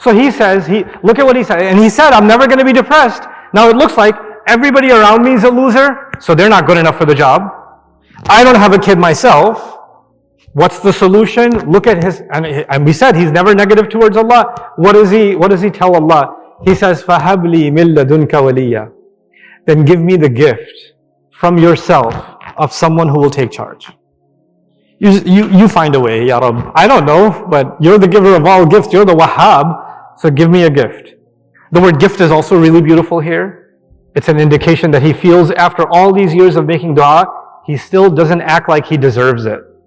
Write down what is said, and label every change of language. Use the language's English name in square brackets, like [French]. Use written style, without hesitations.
[English] So he says, look at what he said. And he said, I'm never going to be depressed. Now it looks like everybody around me is a loser, so they're not good enough for the job. I don't have a kid myself. What's the solution? Look at his, and we said he's never negative towards Allah. What does he tell Allah? He says, [Arabic] فَهَبْ لِي مِن لَدُنْكَ وَلِيًّا. [English] Then give me the gift from yourself of someone who will take charge. You find a way, Ya Rabb. I don't know, but you're the giver of all gifts. You're the Wahhab, so give me a gift. The word gift is also really beautiful here. It's an indication that he feels after all these years of making dua, he still doesn't act like he deserves it.